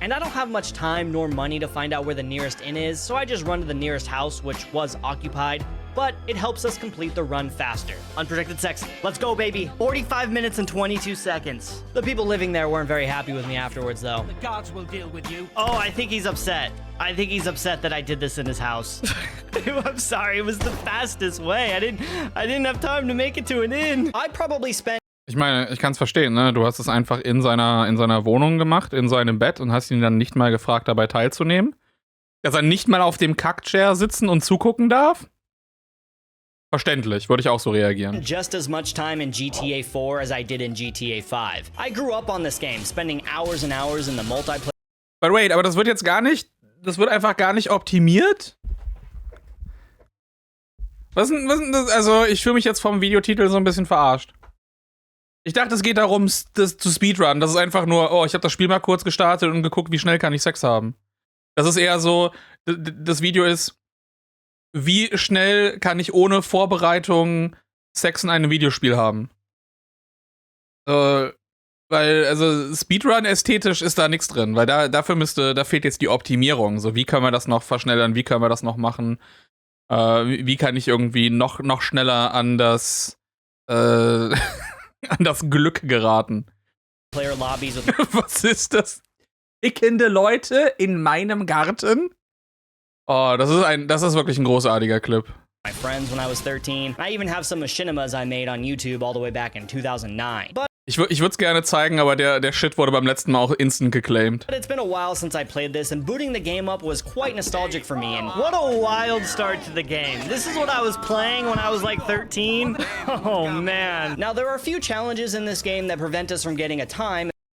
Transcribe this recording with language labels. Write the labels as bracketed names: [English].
[English] And I don't have much time nor money to find out where the nearest inn is, so I just run to the nearest house, which was occupied, but it helps us complete the run faster. Unprotected sex. Let's go, baby. 45 minutes and 22 seconds. The people living there weren't very happy with me afterwards, though. The guards will deal with you. Oh, I think he's upset. I think he's upset that I did this in his house. I'm sorry, it was the fastest way. I didn't have time to make it to an inn. I probably spent... [German] Ich meine, ich kann's verstehen, ne? Du hast es einfach in seiner Wohnung gemacht, in seinem Bett, und hast ihn dann nicht mal gefragt, dabei teilzunehmen. Dass er nicht mal auf dem Kackchair sitzen und zugucken darf? Verständlich, würde ich auch so reagieren. [English] Just as much time in GTA 4 as I did in GTA 5. I grew up on this game, spending hours and hours in the multiplayer. But wait, [German] aber das wird jetzt gar nicht, das wird einfach gar nicht optimiert? Was denn das? Also, ich fühle mich jetzt vom Videotitel so ein bisschen verarscht. Ich dachte, es geht darum, das zu Speedrun. Das ist einfach nur, oh, ich habe das Spiel mal kurz gestartet und geguckt, wie schnell kann ich Sex haben. Das ist eher so, das Video ist, wie schnell kann ich ohne Vorbereitung Sex in einem Videospiel haben? Weil, also Speedrun ästhetisch ist da nichts drin, weil da fehlt jetzt die Optimierung. So, wie können wir das noch verschnellern, wie können wir das noch machen? Wie kann ich irgendwie noch schneller an das an das Glück geraten? Was ist das? Tickende Leute in meinem Garten? Oh, das ist wirklich ein großartiger Clip. [English] My friends when I was 13. I even have some machinimas I made on YouTube all the way back in 2009. But [German] Ich würde es gerne zeigen, aber der Shit wurde beim letzten Mal auch instant geclaimed. [English] But it's been a while since I played this, and booting the game up was quite nostalgic for me, and what a wild start to the game. This is what I was playing when I was like 13. Oh man. Now there are a few challenges in this game that prevent us from getting a time.